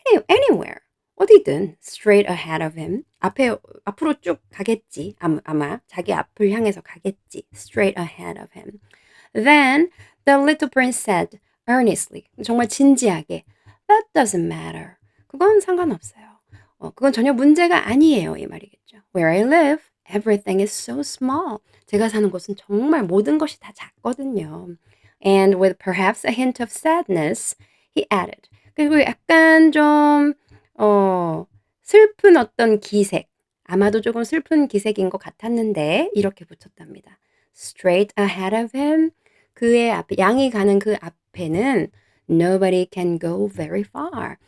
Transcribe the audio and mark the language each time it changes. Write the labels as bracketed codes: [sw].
[en] Anywhere. [ko] 어디든 [en] straight ahead of him. [ko] 앞으로 쭉 가겠지. 아마 자기 앞을 향해서 가겠지. [en] straight ahead of him. Then the little prince said earnestly. [ko] 정말 진지하게. [en] That doesn't matter. [ko] 그건 상관없어요. 그건 전혀 문제가 아니에요. 이 말이겠죠. [en] Where I live, everything is so small. [ko] 제가 사는 곳은 정말 모든 것이 다 작거든요. [en] And with perhaps a hint of sadness, he added. [ko] 그리고 약간 좀 슬픈 어떤 기색. 아마도 조금 슬픈 기색인 것 같았는데 이렇게 붙였답니다. [en] Straight ahead of him. [ko] 그의 앞에 양이 가는 그 앞에는 [en] nobody can go very far.